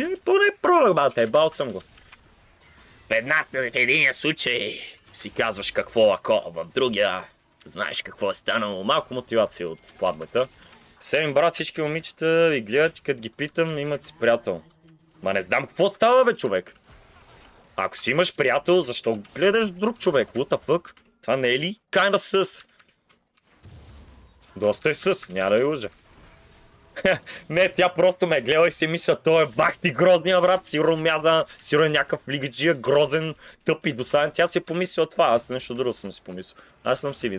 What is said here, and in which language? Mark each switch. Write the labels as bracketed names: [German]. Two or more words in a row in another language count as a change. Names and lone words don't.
[Bulgarian] Поне пробвах, бате, бал съм го. В единия случай си казваш какво ако, в другия знаеш какво е станало. Малко мотивация от платбата. Семин брат, всички момичета ви гледат и като ги питам, имат си приятел. Ма не знам какво става бе, човек. Ако си имаш приятел, защо гледаш друг човек? [English] What the fuck? [Bulgarian] Това не е ли kinda със? Доста е със, няма да ви лъжа. Не, тя просто ме гледа и си мисля, той е бах ти грозния брат, сигурно мяза, сигурно е някакъв лигаджия, грозен, тъп и досаден. Тя си е помислила това, аз нещо друго съм си помислил.